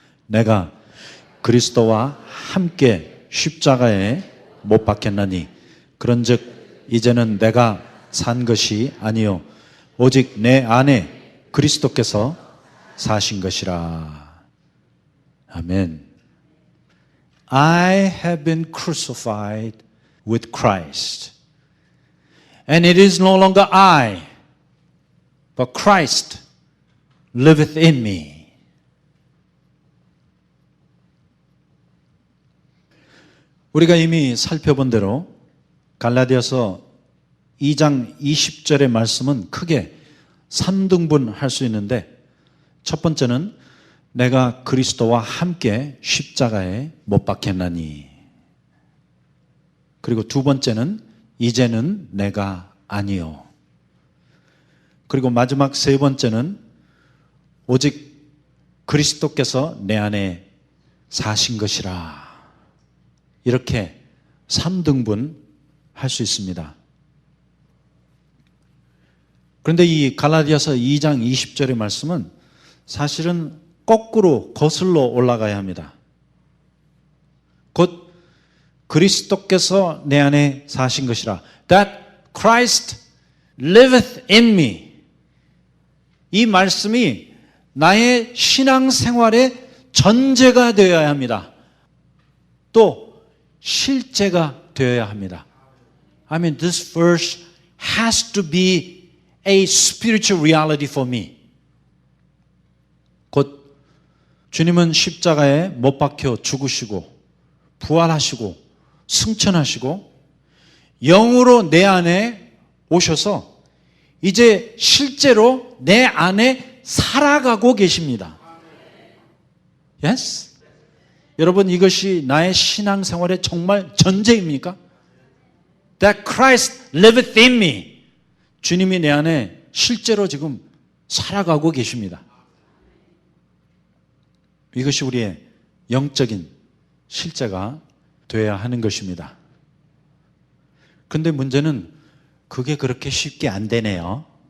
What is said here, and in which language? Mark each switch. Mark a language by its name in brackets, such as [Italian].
[Korean] 내가 그리스도와 함께 십자가에 못 박혔나니 그런즉 이제는 내가 산 것이 아니요 오직 내 안에 그리스도께서 사신 것이라. 아멘. [English] I have been crucified with Christ. And it is no longer I, but Christ liveth in me. [Korean] 우리가 이미 살펴본 대로 갈라디아서 2장 20절의 말씀은 크게 3등분 할 수 있는데, 첫 번째는 내가 그리스도와 함께 십자가에 못 박혔나니, 그리고 두 번째는 이제는 내가 아니요, 그리고 마지막 세 번째는 오직 그리스도께서 내 안에 사신 것이라. 이렇게 3등분 할 수 있습니다. 그런데 이 갈라디아서 2장 20절의 말씀은 사실은 거꾸로 거슬러 올라가야 합니다. 곧 그리스도께서 내 안에 사신 것이라. [English] That Christ liveth in me. [Korean] 이 말씀이 나의 신앙생활의 전제가 되어야 합니다. 또 실제가 되어야 합니다. [English] I mean, this verse has to be a spiritual reality for me. [Korean] 곧 주님은 십자가에 못 박혀 죽으시고 부활하시고 승천하시고 영으로 내 안에 오셔서 이제 실제로 내 안에 살아가고 계십니다. [English] Yes? [Korean] 여러분, 이것이 나의 신앙생활의 정말 전제입니까? [English] That Christ liveth in me. [Korean] 주님이 내 안에 실제로 지금 살아가고 계십니다. 이것이 우리의 영적인 실제가 되어야 하는 것입니다. 그런데 문제는 그게 그렇게 쉽게 안 되네요.